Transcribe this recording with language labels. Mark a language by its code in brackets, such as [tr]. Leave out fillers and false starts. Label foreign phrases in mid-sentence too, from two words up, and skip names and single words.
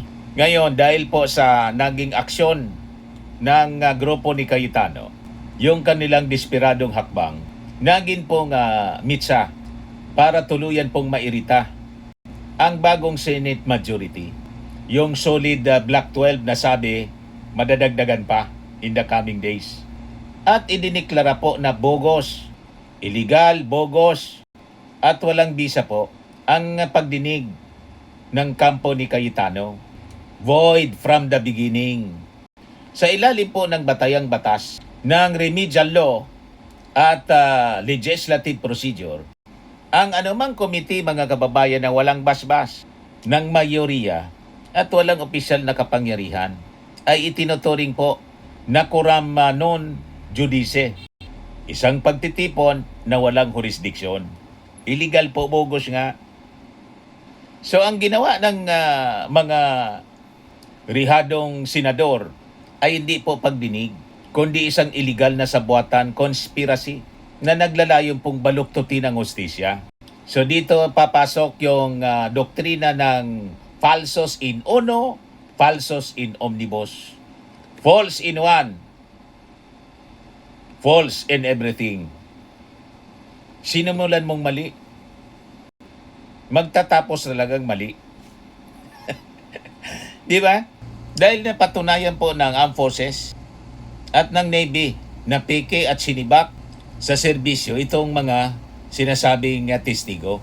[tl] Ngayon, dahil po sa naging aksyon ng grupo ni Cayetano, yung kanilang desperadong hakbang, naging pong mitsa para tuluyan pong mairita ang bagong Senate majority. Yung solid Black 12 na sabi, madadagdagan pa [en] in the coming days. [tl] At idiniklara po na bogus, illegal, bogus, at walang bisa po ang pagdinig ng kampo ni Cayetano. [en] Void from the beginning. [tl] Sa ilalim po ng batayang batas ng [en] remedial law [tl] at [en] legislative procedure, [tl] ang anumang komite, mga kababayan, na walang basbas ng mayoriya at walang opisyal na kapangyarihan ay itinuturing po na [la] quorum non judice. [tl] Isang pagtitipon na walang jurisdiksyon. Illegal po, bogus nga. So ang ginawa ng mga rehadong senador ay hindi po pagdinig, kundi isang illegal na sabuatan, conspiracy, na naglalayong pong baluktutin ang hustisya. So dito papasok yung doktrina ng [la] falsos in uno, falsos in omnibus. [en] False in one, false in everything. [tl] Sinimulan mong mali, magtatapos talagang mali. Di ba? Dahil napatunayan po ng Armed Forces at ng Navy na peke at sinibak sa serbisyo itong mga sinasabing testigo.